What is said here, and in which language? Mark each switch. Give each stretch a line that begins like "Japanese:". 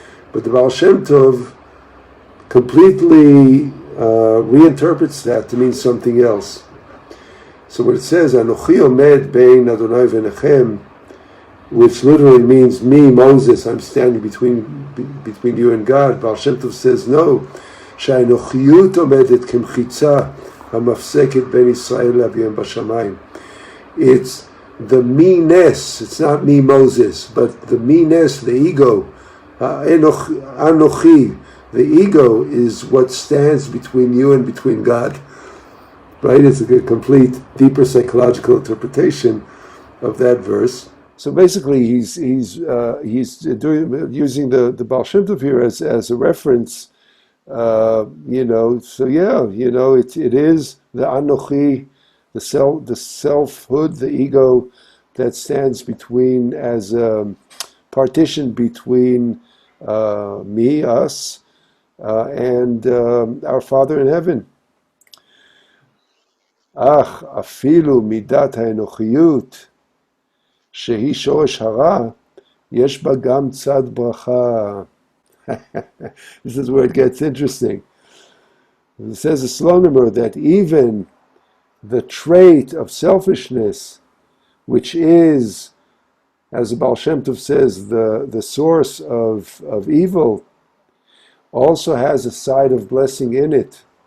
English: But the Baal Shem Tov completely reinterprets that to mean something else. So when it says
Hebrew: Anokhi omed bein Adonai v'nechem,
English: which literally means me, Moses, I'm standing between you and God, Baal Shem Tov says no.
Hebrew: שהאנוכיות עומדת כמחיצה המפסקת בין ישראל לאביהם בשמיים.
English: It's the me-ness, it's not me, Moses, but the me-ness, the ego, Anokhi, the ego is what stands between you and between God. Right? It's a complete, deeper psychological interpretation of that verse. So basically, he's using the Baal Shem Tov here as a reference. So yeah, it is the Anokhi, the selfhood, the ego that stands between, as a partition between me, us, and our Father in heaven.
Hebrew: אך אפילו מידת האנוכיות שהיא שורש הרע, יש בה גם צד ברכה.
English: This is where it gets interesting. It says a Slonomer that even the trait of selfishness, which is, as the Baal Shem Tov says, the source of evil, also has a side of blessing in it.